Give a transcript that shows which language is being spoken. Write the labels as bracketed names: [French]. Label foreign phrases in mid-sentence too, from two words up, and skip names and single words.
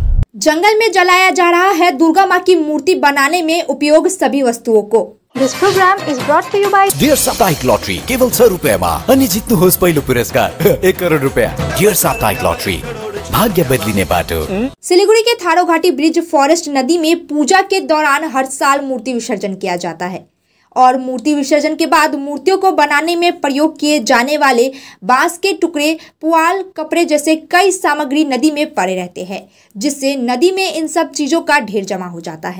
[Hindi] जंगल में जलाया जा रहा है दुर्गा माँ की मूर्ति बनाने में उपयोग सभी वस्तुओं को। [English] This program is brought to you by [Nepali] डियर साप्ताहिक लॉटरी केवल 100 रुपैयाँमा अनि जित्नुहोस् पहिलो पुरस्कार 1 करोड रुपैयाँ। डियर साप्ताहिक लॉटरी भाग्य बदलिने बाटो। [Hindi] सिलीगुड़ी के थारो घाटी ब्रिज फॉरेस्ट नदी में पूजा के दौरान हर साल मूर्ति विसर्जन किया जाता है और मूर्ति विसर्जन के बाद मूर्तियों को बनाने में प्रयोग किए जाने वाले बांस के टुकड़े, पुआल, कपड़े जैसे कई सामग्री नदी में पड़े रहते हैं, जिससे नदी में इन सब चीजों का ढेर जमा हो जाता है।